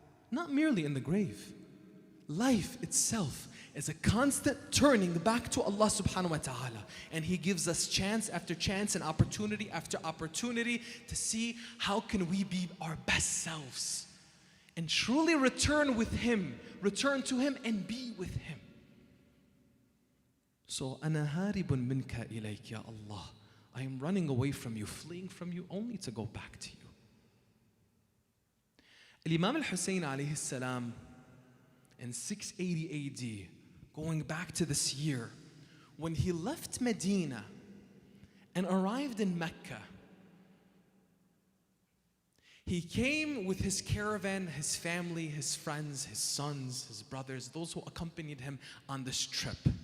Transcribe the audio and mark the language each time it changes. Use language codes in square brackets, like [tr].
[en] Not merely in the grave. Life itself is a constant turning back to Allah subhanahu wa ta'ala. And He gives us chance after chance and opportunity after opportunity to see how can we be our best selves and truly return with Him, return to Him and be with Him. [ar] So, أَنَا هَارِبٌ مِنْكَ إِلَيْكَ يَا Allah. [en] I am running away from you, fleeing from you, only to go back to you. Imam al-Hussein alayhi salam, in 680 AD, going back to this year, when he left Medina and arrived in Mecca, he came with his caravan, his family, his friends, his sons, his brothers, those who accompanied him on this trip.